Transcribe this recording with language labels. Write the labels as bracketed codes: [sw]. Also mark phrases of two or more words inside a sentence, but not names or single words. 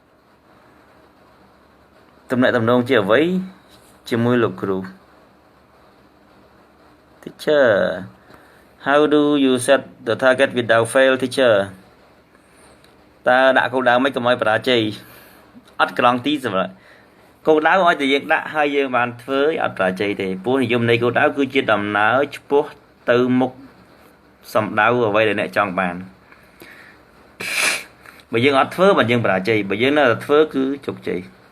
[km] ទំនាក់ទំនងជាអ្វីជាមួយលោកគ្រូ [en] Teacher, how do you set the target without fail, teacher? [km] តើដាក់គោលដៅមិនកុំឲ្យបរាជ័យអត់ក្រងទីសម្រាប់គោលដៅឲ្យតែយើងដាក់ហើយយើងបានធ្វើអត់បរាជ័យទេព្រោះនិយមនៃគោលដៅគឺជាដំណើរឆ្ពោះទៅមុខសំដៅអ្វីដែលអ្នកចង់បានបើយើងអត់ធ្វើបើយើងបរាជ័យបើយើងនៅតែធ្វើគឺជោគជ័យ